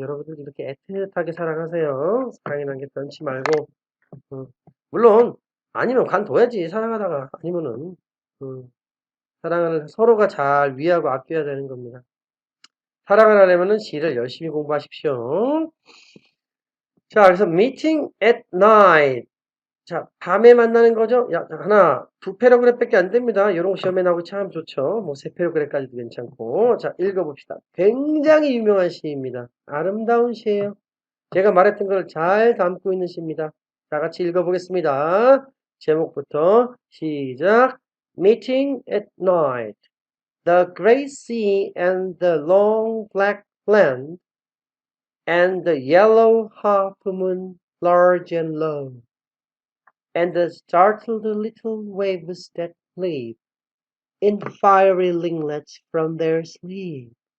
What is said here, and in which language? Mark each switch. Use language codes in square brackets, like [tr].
[ko] 여러분들 이렇게 애틋하게 사랑하세요. 사랑이라는 게 던치 말고. 물론 아니면 관둬야지 사랑하다가 아니면은 사랑을 서로가 잘 위하고 아껴야 되는 겁니다. 사랑을 하려면은 시를 열심히 공부하십시오. 자, 그래서 meeting at night. 자, 밤에 만나는 거죠? 야, 하나, 두 패러그래프밖에 안 됩니다. 이런 거 시험에 나오고 참 좋죠. 뭐, 세 패러그래프까지도 괜찮고. 자, 읽어봅시다. 굉장히 유명한 시입니다. 아름다운 시예요. 제가 말했던 걸 잘 담고 있는 시입니다. 다 같이 읽어보겠습니다. 제목부터 시작. Meeting at night. [en] The great sea and the long black land and the yellow half moon large and low. And the startled little waves that leap in fiery ringlets from their sleep.